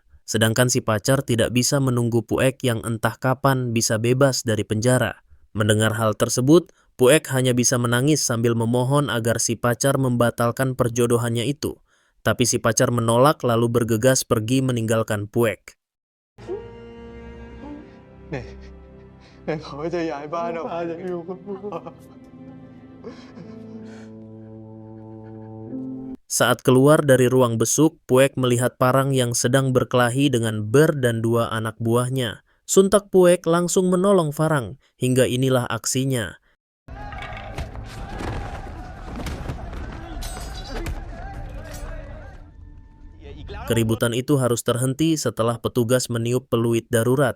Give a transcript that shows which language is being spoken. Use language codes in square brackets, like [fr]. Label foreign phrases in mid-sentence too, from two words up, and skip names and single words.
[id] Sedangkan si pacar tidak bisa menunggu Puek yang entah kapan bisa bebas dari penjara. Mendengar hal tersebut, Puek hanya bisa menangis sambil memohon agar si pacar membatalkan perjodohannya itu. Tapi si pacar menolak lalu bergegas pergi meninggalkan Puek. [th] ไหนเขาจะย้ายบ้านออกมาจากอยู่คุณพ่อ [id] Saat keluar dari ruang besuk, Puek melihat Parang yang sedang berkelahi dengan Bear dan dua anak buahnya. Sontak Puek langsung menolong Farang, hingga inilah aksinya. Keributan itu harus terhenti setelah petugas meniup peluit darurat.